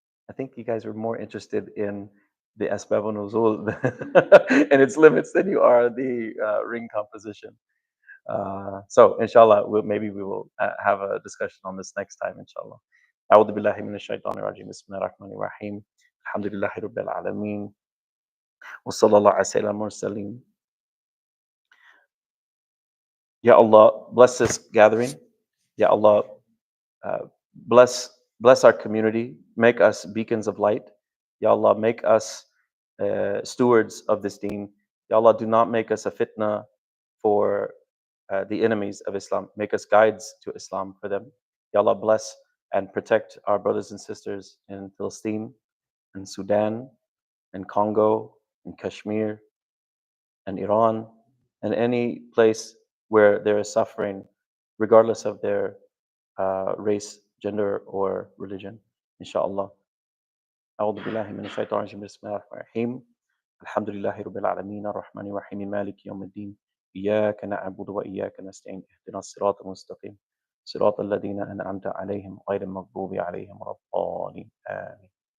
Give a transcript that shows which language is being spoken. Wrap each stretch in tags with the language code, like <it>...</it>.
<en>I think you guys are more interested in the asbab nuzul and its limits than you are the ring composition. So inshallah, maybe we will have a discussion on this next time, inshallah.</en> <ar>أعوذ بالله من الشيطان الرجيم بسم الله الرحمن الرحيم الحمد لله رب العالمين وصلى الله على سيدنا المرسلين.</ar> <en>Ya Allah, bless this gathering. Ya Allah, bless our community. Make us beacons of light. Ya Allah, make us stewards of this deen. Ya Allah, do not make us a fitna for the enemies of Islam. Make us guides to Islam for them. Ya Allah, bless and protect our brothers and sisters in Palestine, in Sudan, in Congo, in Kashmir, and Iran, and any place where there is suffering, regardless of their race, gender, or religion, inshallah.</en> <ar>أعوذ بالله من الشيطان الرجيم بسم الله الرحمن الرحيم الحمد لله رب العالمين الرحمن الرحيم مالك يوم الدين إياك نعبد وإياك نستعين اهدنا الصراط المستقيم صراط الذين أنعمت عليهم غير المغضوب عليهم ولا الضالين آمين.</ar>